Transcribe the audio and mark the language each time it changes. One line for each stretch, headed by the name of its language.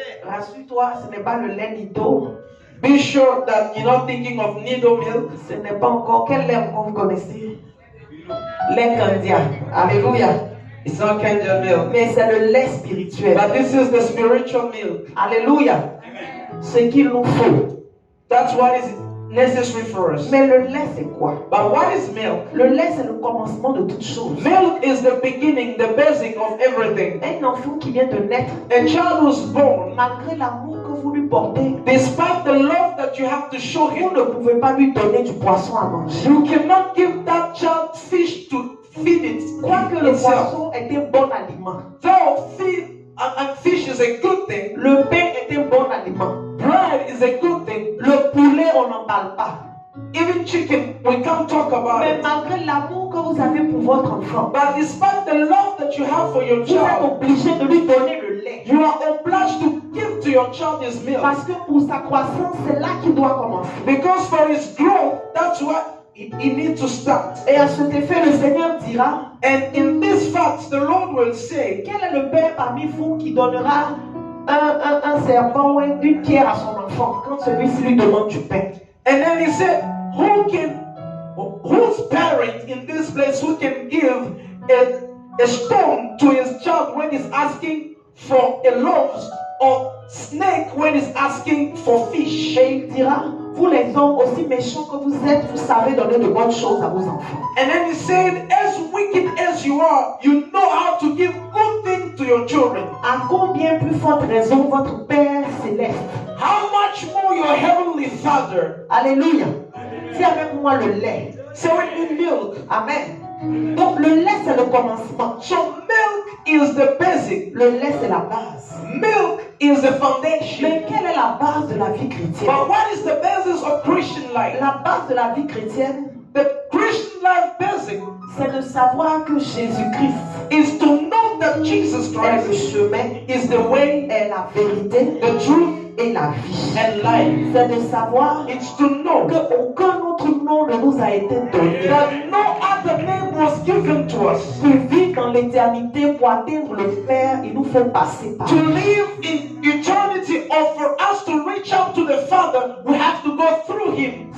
French: Rassure-toi, ce n'est pas le lait Nido.
English: Be sure that you're not thinking of needle milk.
French: Ce n'est pas encore. Quel lait encore vous connaissez? Lait Candia. Alléluia.
English: It's not Kenyan milk.
French: Mais c'est le lait spirituel.
English: But this is the spiritual milk.
French: Alléluia. Ce qu'il nous faut.
English: That's what is necessary for us.
French: Mais le lait, c'est quoi?
English: But what is milk?
French: Le lait, c'est le commencement de toute chose.
English: Milk is the beginning, the basic of everything.
French: Un enfant qui vient de naître,
English: A child who's born,
French: malgré l'amour que vous lui portez,
English: despite the love that you have to show
French: vous
English: him,
French: ne pouvez pas lui donner du poisson à manger.
English: you cannot give that child fish to feed it.
French: Quoique le
English: itself.
French: poisson est un bon aliment,
English: Though fish is a good thing,
French: le pain est un bon aliment,
English: bread is a good thing,
French: le poulet, on n'en parle pas.
English: even chicken, we can't talk about
French: Mais
English: it.
French: malgré l'amour que vous avez pour votre enfant,
English: But despite the love that you have for your
French: vous êtes
English: child,
French: obligé de lui donner le lait.
English: you are obliged to give to your child his milk.
French: Parce que pour sa croissance, c'est là qu'il doit commencer.
English: Because for his growth, that's what he needs to start.
French: Et à cet effet, le Seigneur dira,
English: And in this fact, the Lord will say,
French: quel est le père parmi vous qui donnera un serpent ou une pierre à son enfant quand celui-ci lui demande du pain?
English: and then he said, whose parent in this place who can give a stone to his child when he's asking for a loaf, or snake when he's asking for fish?
French: Et il dira, vous les hommes aussi méchants que vous êtes, vous savez donner de bonnes choses à vos enfants.
English: And then he said, as wicked as you are, you know how to give good things to your children.
French: À combien plus forte raison votre Père céleste?
English: How much more your heavenly Father?
French: Alléluia. Dis avec moi le lait.
English: Say with me milk. Amen.
French: Donc le lait c'est le commencement.
English: So milk is the basic.
French: Le lait c'est la base.
English: Milk is the foundation.
French: Mais quelle est la base de la vie chrétienne?
English: But what is the basis of Christian life?
French: La base de la vie chrétienne,
English: The Christian life basic
French: c'est de savoir que Jésus-Christ
English: is to know that Jesus
French: est le
English: Christ
French: chemin,
English: is the way,
French: est la vérité
English: the truth,
French: et la vie.
English: and life.
French: C'est de savoir
English: It's to know
French: qu'aucun autre nom ne nous a été donné
English: that no other name was given to us.
French: pour vivre dans l'éternité, pour atteindre le Père, il nous faut passer par
English: To
French: lui.
English: live in eternity, or for us to reach out to the Father, we have to go through Him.